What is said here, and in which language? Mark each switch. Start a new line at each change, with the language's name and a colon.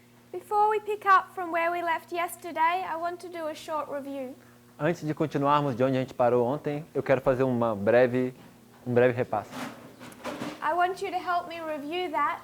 English: Before we pick up from where we left yesterday, I want to do a short review.
Portuguese: Antes de continuarmos de onde a gente parou ontem, eu quero fazer um breve repasso.
English: I want you to help me review that.